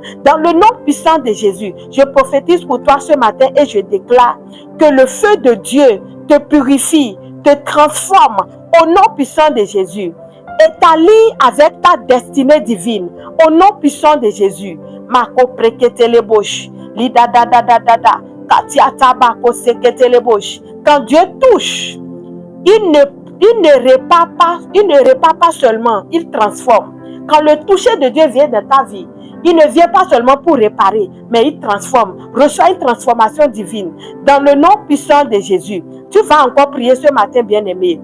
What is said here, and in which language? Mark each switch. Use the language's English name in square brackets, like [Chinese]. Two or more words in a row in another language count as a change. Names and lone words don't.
[French] Dans le nom puissant de Jésus, je prophétise pour toi ce matin et je déclare que le feu de Dieu te purifie, te transforme au nom puissant de Jésus. Et t'allie avec ta destinée divine au nom puissant de Jésus. Mako prekete le bosh, lida da da da da da, katia tabako sekete le bosh. Quand Dieu touche, il ne répare pas seulement, il transforme. Quand le toucher de Dieu vient dans ta vie, il ne vient pas seulement pour réparer, mais il transforme. Reçois une transformation divine. Dans le nom puissant de Jésus, tu vas encore prier ce matin, bien-aimé.